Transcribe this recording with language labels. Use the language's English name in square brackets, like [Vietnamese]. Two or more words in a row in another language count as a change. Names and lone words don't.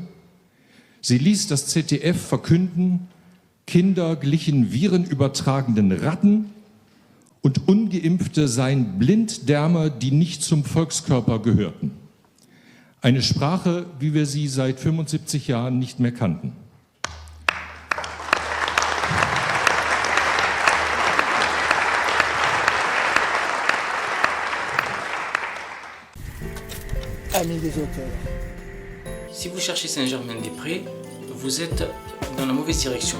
[German] Sie ließ das ZDF verkünden, Kinder glichen virenübertragenden Ratten und Ungeimpfte seien Blinddärme, die nicht zum Volkskörper gehörten. Eine Sprache, wie wir sie seit 75 Jahren nicht mehr kannten. [French] Amis des auteurs. Si vous cherchez Saint-Germain-des-Prés, vous êtes dans la mauvaise direction.